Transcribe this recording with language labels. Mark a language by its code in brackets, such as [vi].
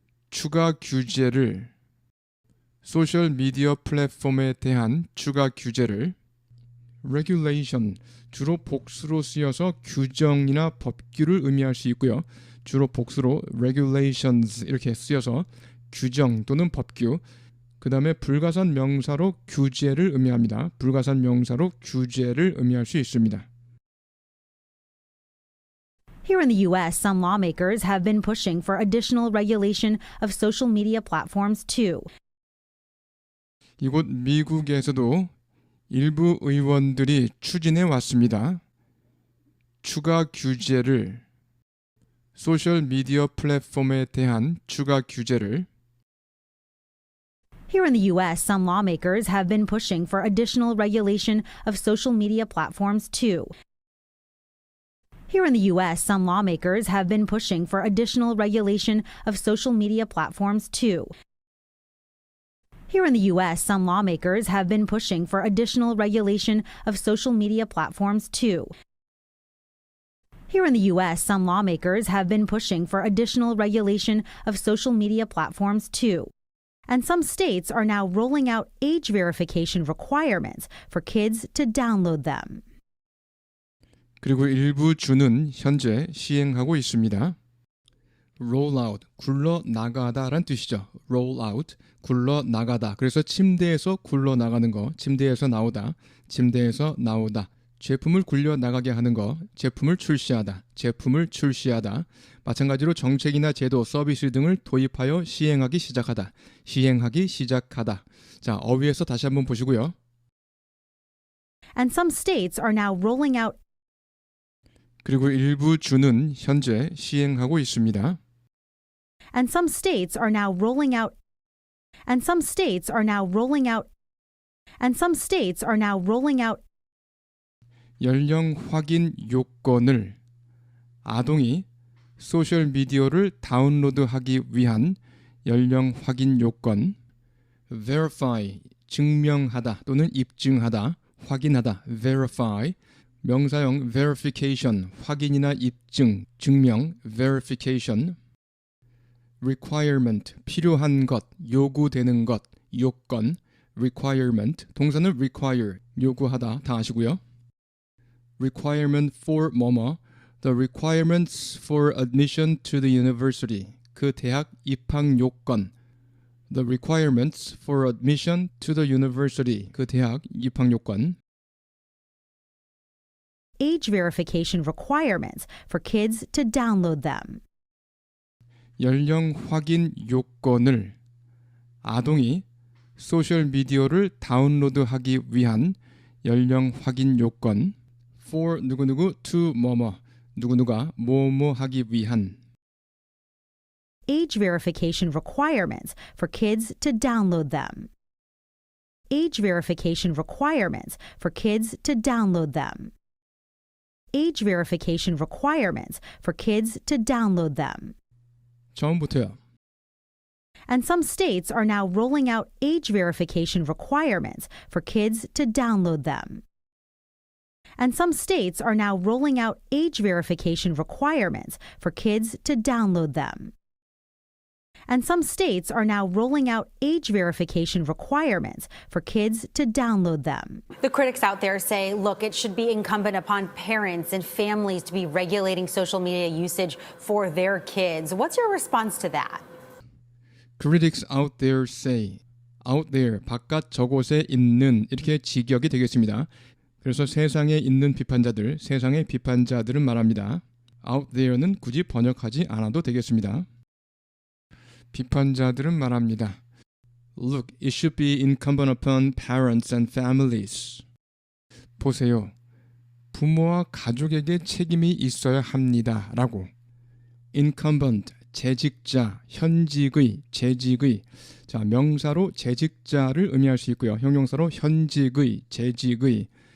[ko] 추가 규제를 소셜 미디어 플랫폼에 대한 추가 규제를 regulation 주로 복수로 쓰여서 규정이나 법규를 의미할 수 있고요. 주로 복수로 regulations 이렇게 쓰여서 규정 또는 법규, 그 다음에 불가산 명사로 규제를 의미합니다. 불가산 명사로 규제를 의미할 수 있습니다. [en] Here in the U.S., some lawmakers have been pushing for additional regulation of social media platforms too. [ko] 이곳 미국에서도 일부 의원들이 추진해 왔습니다. 추가 규제를 소셜 미디어 플랫폼에 대한 추가 규제를 [en] Here in the U.S., some lawmakers have been pushing for additional regulation of social media platforms too. Here in the U.S., some lawmakers have been pushing for additional regulation of social media platforms too. Here in the U.S., some lawmakers have been pushing for additional regulation of social media platforms too. Here in the U.S., some lawmakers have been pushing for additional regulation of social media platforms too. And some states are now rolling out age verification requirements for kids to download them. [ko] 그리고 일부 주는 현재 시행하고 있습니다. roll out, 굴러나가다란 뜻이죠. roll out, 굴러나가다. 그래서 침대에서 굴러나가는 거, 침대에서 나오다, 침대에서 나오다. 제품을 굴려나가게 하는 거, 제품을 출시하다, 제품을 출시하다. 마찬가지로 정책이나 제도, 서비스 등을 도입하여 시행하기 시작하다, 시행하기 시작하다. 자, 어휘에서 다시 한번 보시고요. [en] And some states are now rolling out [ko] 그리고 일부 주는 현재 시행하고 있습니다. [en] And some states are now rolling out And some states are now rolling out And some states are now rolling out [ko] 연령 확인 요건을 아동이 소셜 미디어를 다운로드하기 위한 연령 확인 요건 verify, 증명하다 또는 입증하다, 확인하다, verify 명사형 verification, 확인이나 입증, 증명, verification requirement, 필요한 것, 요구되는 것, 요건 requirement, 동사는 require, 요구하다 다 아시고요. [en] requirement for 뭐뭐 the requirements for admission to the university [ko] 그 대학 입학 요건 [en] the requirements for admission to the university 그 대학 입학 요건 age verification requirements for kids to download them. [ko] 연령 확인 요건을 아동이 소셜 미디어를 다운로드하기 위한 연령 확인 요건 for 누구누구 to 뭐뭐 누구누가 뭐뭐 하기 위한 [en] age verification requirements for kids to download them. age verification requirements for kids to download them. age verification requirements for kids to download them. [ko] 처음부터요. [en] And some states are now rolling out age verification requirements for kids to download them. And some states are now rolling out age verification requirements for kids to download them. And some states are now rolling out age verification requirements for kids to download them. The critics out there say, look, it should be incumbent upon parents and families to be regulating social media usage for their kids. What's your response to that? Critics out there say, [ko] out there, 바깥 저곳에 있는 이렇게 직역이 되겠습니다. 그래서 세상에 있는 비판자들, 세상의 비판자들은 말합니다. out there는 굳이 번역하지 않아도 되겠습니다. 비판자들은 말합니다. [en] Look, it should be incumbent upon parents and families. [ko] 보세요. 부모와 가족에게 책임이 있어야 합니다. 라고. incumbent, 재직자, 현직의, 재직의. 자, 명사로 재직자를 의미할 수 있고요. 형용사로 현직의, 재직의.